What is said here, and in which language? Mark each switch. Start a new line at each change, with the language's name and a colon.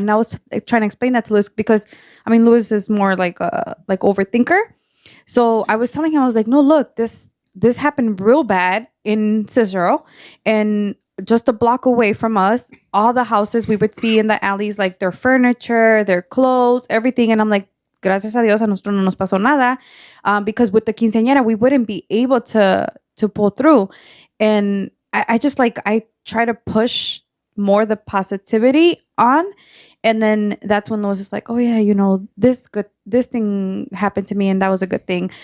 English: And I was trying to explain that to Louis, because, I mean, Louis is more like overthinker. So I was telling him, I was like, no, look, this happened real bad in Cicero. And just a block away from us, all the houses we would see in the alleys, like their furniture, their clothes, everything. And I'm like,
Spanish: gracias a Dios, a nosotros no nos pasó nada.
English: Because with the quinceañera, we wouldn't be able to pull through. And I just I try to push more the positivity on. And then that's when Louis is like, oh yeah, this thing happened to me, and that was a good thing.